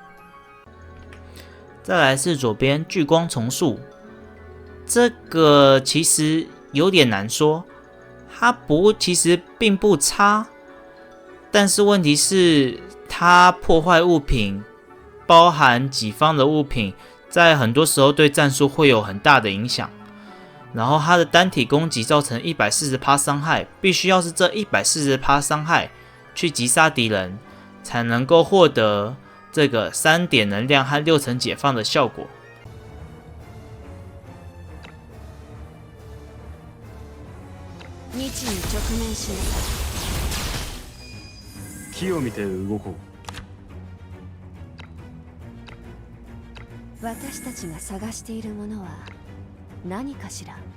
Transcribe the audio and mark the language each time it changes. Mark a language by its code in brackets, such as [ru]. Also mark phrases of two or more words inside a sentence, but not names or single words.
[zh] 再来是左边聚光重塑，这个其实有点难说，它其实并不差，但是问题是它破坏物品，包含己方的物品，在很多时候对战术会有很大的影响。然后它的单体攻击造成 140% 伤害，必须要是这 140% 伤害去击杀敌人，才能够获得这个3点能量和6层解放的效果。 [ja] 日に直面しなさい。木を見て動こう。私たちが探しているものは何かしら。